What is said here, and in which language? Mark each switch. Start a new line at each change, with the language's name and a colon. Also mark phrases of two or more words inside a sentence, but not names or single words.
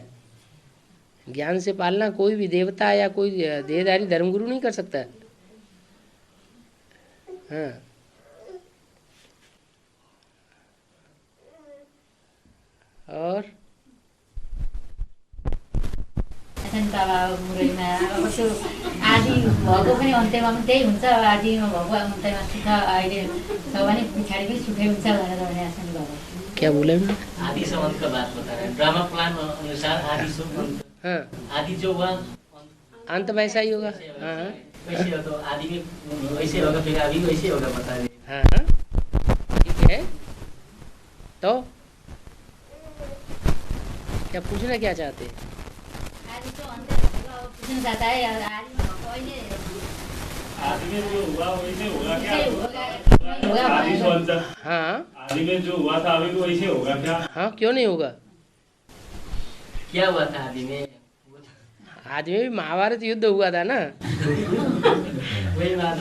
Hindi: ज्ञान से पालना कोई भी देवता या कोई देहधारी धर्मगुरु नहीं कर सकता। हाँ, और
Nepali: बाबा मुरैमा अब त्यो आदि भएको पनि अन्त्यमा पनि त्यही हुन्छ, आदिमा भएको अन्त्यमा सुख अहिले छ भने पछाडि पनि सुखै हुन्छ भनेर भनेका छन् बाबा।
Hindi: क्या बोले? आदि संबंध का बात बता रहे हैं। ड्रामा प्लान अनुसार आदि हाँ, आदि जो हुआ अंत वैसा ही होगा। हाँ वैसे हो, तो आदि में वैसे होगा, फिर अभी वैसे होगा, बता रहे। हाँ, ठीक है। तो क्या पूछना क्या चाहते हैं?
Nepali: आदि तो अन्त्य भनेको अब पूछ्न
Hindi: चाहता है आदि में
Nepali: भएको अहिले
Hindi: आदि में जो हुआ वैसे होगा क्या? आदि हाँ, आदि में जो हुआ था अभी तो वैसे होगा क्या? हाँ, क्यों नहीं होगा? क्या हुआ था आदि में? आदि में भी महाभारत युद्ध हुआ था ना। वही बात